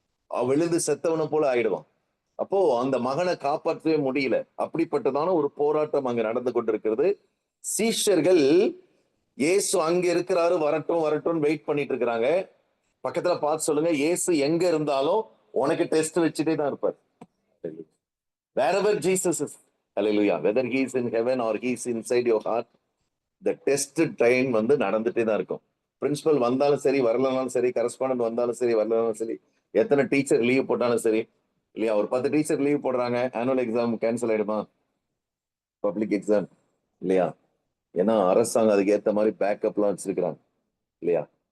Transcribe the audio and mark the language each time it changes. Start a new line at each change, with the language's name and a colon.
Tamil: அவன் விழுந்து செத்தவனை போல ஆயிடுவான். அப்போ அந்த மகனை காப்பாற்றவே முடியல. அப்படிப்பட்டதான ஒரு போராட்டம் அங்க நடந்து கொண்டிருக்கிறது. சீஷர்கள் இயேசு அங்க இருக்கிறாரு, வரட்டும் வரட்டும் வெயிட் பண்ணிட்டு இருக்கிறாங்க. பக்கத்துல பார்த்து சொல்லுங்க, இயேசு எங்க இருந்தாலும் உனக்கு டெஸ்ட் வச்சுட்டே தான் இருப்பார்.
English: Wherever Jesus is, hallelujah, whether he is in heaven or he is inside your heart, the test time
Tamil: வந்து நடந்துட்டே தான் இருக்கும். பிரின்சிபல் வந்தாலும் சரி, வரலனாலும் சரி, கரஸ்பாண்டன்ட் வந்தாலும் சரி, வரலனாலும் சரி, எத்தனை டீச்சர் லீவ் போட்டாலும் சரி, இல்லையா? ஒரு 10 டீச்சர் லீவ் போடுறாங்க, ஆனுவல் எக்ஸாம் கேன்சல் ஆயிடுமா? பப்ளிக் எக்ஸாம், இல்லையா? ஏன்னா அரசாங்கம் அதுக்கு ஏத்த மாதிரி பேக்கப்லாம் வச்சிருக்கிறாங்க, இல்லையா?